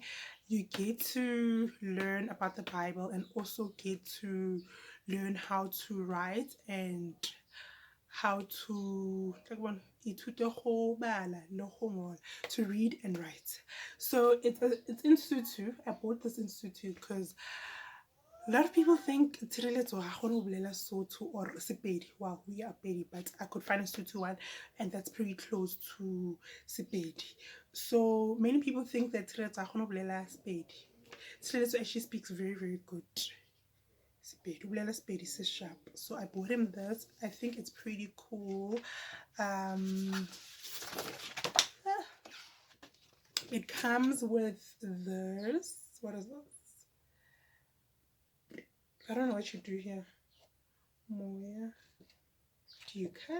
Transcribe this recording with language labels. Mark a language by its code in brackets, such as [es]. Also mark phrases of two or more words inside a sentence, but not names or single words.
[en] You get to learn about the Bible and also get to learn how to write and how to read and write. So it's in Sutu. I bought this in Sutu because a lot of people think Tshireletso [st] ha kgone ho bolela [en] Sotho or Sepedi. Wow, we are Pedi, but I could find a Sotho one, and that's pretty close to Sepedi. So many people think that Tshireletso [st] ha kgone ho bolela [en] Sepedi. Tshireletso actually speaks very, very good Sepedi. [st] O bolela Sepedi se sharp. [en] So I bought him this. I think it's pretty cool. It comes with this. What is this? I don't know what you do here. Moya. Do you cut?